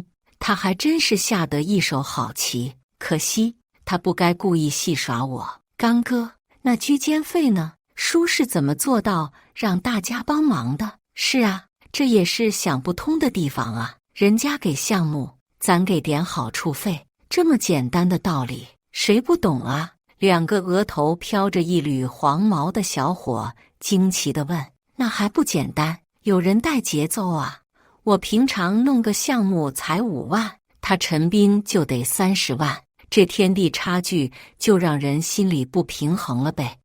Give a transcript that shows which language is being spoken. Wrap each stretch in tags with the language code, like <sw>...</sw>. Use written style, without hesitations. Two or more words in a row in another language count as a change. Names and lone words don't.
<zh>他還真是下得一手好棋，可惜他不該故意戲耍我。剛哥，那居間費呢？叔是怎麼做到讓大家幫忙的？是啊，這也是想不通的地方啊。人家給項目，咱給點好處費，這麼簡單的道理，誰不懂啊？兩個額頭飄着一縷黃毛的小伙驚奇地問：那還不簡單？有人帶節奏啊！我平常弄個項目才5萬，他陳斌就得30萬，這天地差距就讓人心裡不平衡了唄。</zh>